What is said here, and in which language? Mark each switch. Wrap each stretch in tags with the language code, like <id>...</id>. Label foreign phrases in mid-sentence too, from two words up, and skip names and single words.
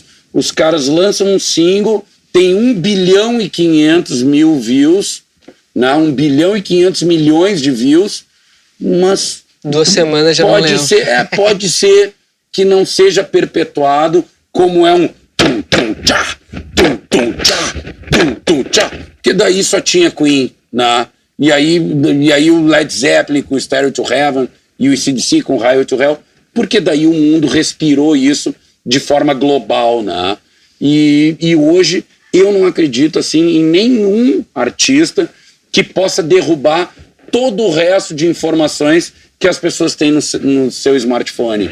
<pt>Os caras lançam um single, tem 1.500.000.000 views, né? 1.500.000.000 de views, mas 2 semanas já pode não ser, pode ser que não seja perpetuado como é um tum tum tchá, tum tum tchá, tum tum tchá, que daí só tinha Queen, né? E aí o Led Zeppelin com Stairway to Heaven e o AC/DC com Highway to Hell, porque daí o mundo respirou isso de forma global, né? E hoje eu não acredito assim em nenhum artista que possa derrubar todo o resto de informações que as pessoas têm no seu smartphone.</pt>